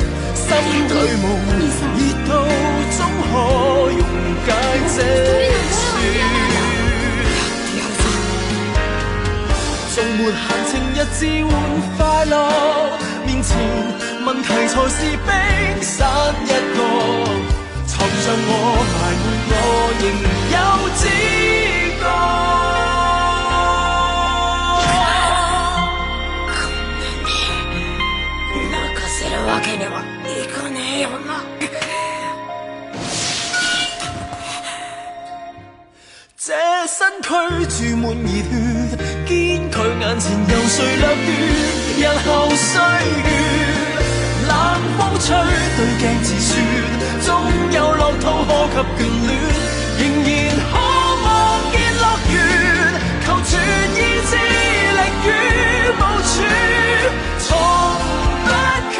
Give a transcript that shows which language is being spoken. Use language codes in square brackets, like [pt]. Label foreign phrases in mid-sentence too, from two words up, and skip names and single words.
[yue] 心裏無熱度總可溶解這雪，縱沒閒情逸致換快樂，面前問題才是冰山一角，藏着我埋沒我仍有知覺。 [ja] 泣かせるわけにはいかねえよな。 [yue] 這身軀注滿熱血，堅拒眼前由誰掠奪？日後歲月，冷風吹對鏡自說，總有樂土可給眷戀，仍然可望見樂園，求全意志力於無處，從不缺。